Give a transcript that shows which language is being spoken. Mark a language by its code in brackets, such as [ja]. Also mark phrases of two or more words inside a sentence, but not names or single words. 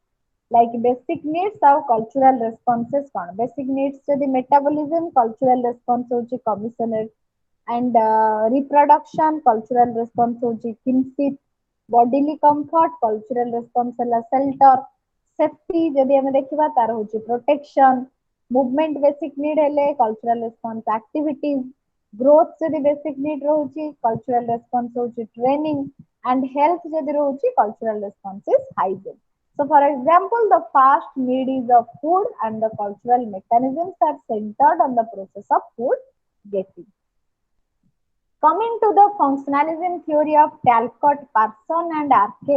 [en] Like basic needs have cultural responses. Basic needs to the metabolism, cultural response hochi commissioner, and reproduction, cultural response hochi kinship, bodily comfort, cultural response ହେଲା shelter, safety [or] ଯଦି ଆମେ ଦେଖିବା ତାର ହଉଛି [en] protection, movement basic need ହେଲେ cultural response activities, growth ଯଦି basic need ରହୁଛି cultural response ହଉଛି training, and health [or] ଯଦି ରହୁଛି [en] cultural response is hygiene. So for example, the first need is of food and the cultural mechanisms are centered on the process of food getting. Coming to the functionalism theory of Talcott Parsons and R.K.